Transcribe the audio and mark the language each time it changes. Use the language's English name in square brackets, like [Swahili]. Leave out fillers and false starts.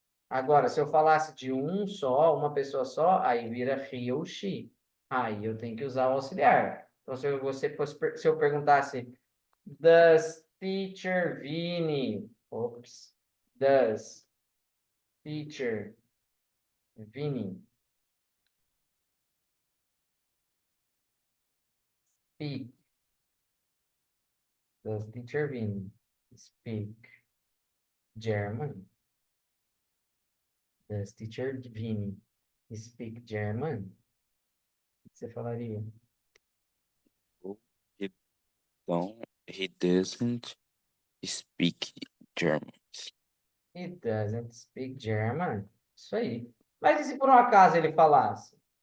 [Portuguese] Agora, se eu falasse de um só, uma pessoa só, aí vira he ou she. Aí eu tenho que usar o auxiliar. Então, se eu perguntasse, [English] does teacher Vini, ops, does teacher Vini speak, does teacher Vini speak German? Does teacher Vini speak German? [Portuguese] O que você falaria? [English] He he doesn't speak German. He doesn't speak German. [Portuguese] Isso aí. Mas e se por um acaso ele falasse?